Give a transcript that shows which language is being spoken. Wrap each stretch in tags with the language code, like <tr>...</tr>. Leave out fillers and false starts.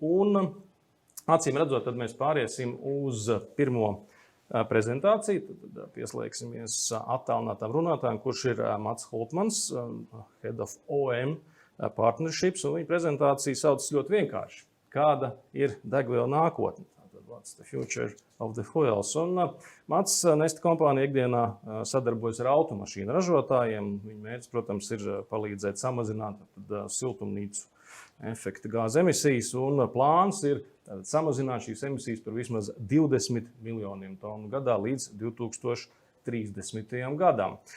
<lv>Un acīm redzot, tad mēs pāriesim uz pirmo prezentāciju. Tad pieslēgsimies attālinātām runātājiem, kurš ir Mats Holtmans, Head of OM Partnerships, un viņa prezentācija saucas ļoti vienkārši. Kāda ir degviela nākotne?</lv> <en>What's the future of the fuels?</en> <lv>Un Mats Neste kompānija ikdienā sadarbojas ar automašīnu ražotājiem. Viņa mērķis, protams, ir palīdzēt samazināt siltumnīcu efekta gāzu emisijas, un plāns ir samazināt šīs emisijas par vismaz 20 miljoniem tonu gadā līdz 2030. gadam.</lv>